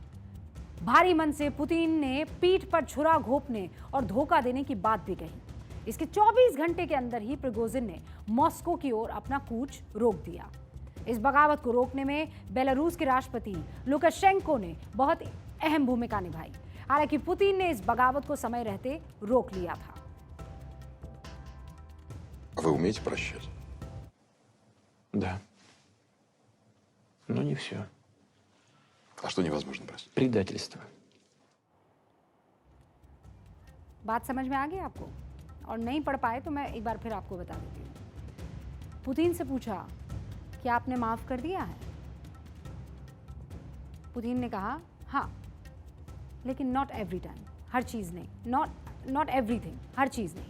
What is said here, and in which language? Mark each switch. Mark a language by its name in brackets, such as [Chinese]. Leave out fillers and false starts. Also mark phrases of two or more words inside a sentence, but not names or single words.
[Hindi] भारी मन से पुतिन ने पीठ पर छुरा घोंपने और धोखा देने की बात भी कही। इसके 24 घंटे के अंदर ही प्रिगोजिन ने मॉस्को की ओर अपना कूच रोक दिया। इस बगावत को रोकने में बेलारूस के राष्ट्रपति लुकाशेंको ने बहुत अहम भूमिका निभाई। हालांकि पुतिन ने इस बगावत को समय रहते रोक लिया था। [Russian] Вы умеете прощать? Да. Но не все. А что невозможно простить? Предательство. [Hindi] बात समझ में आ गई आपको? और नहीं पढ़ पाए तो मैं एक बार फिर आपको बता देती हूँ। पुतिन से पूछा कि आपने माफ कर दिया है? पुतिन ने कहा हाँ, लेकिन [English] not every time, [Hindi] हर चीज़ नहीं, [English] not everything, [Hindi] हर चीज़ नहीं।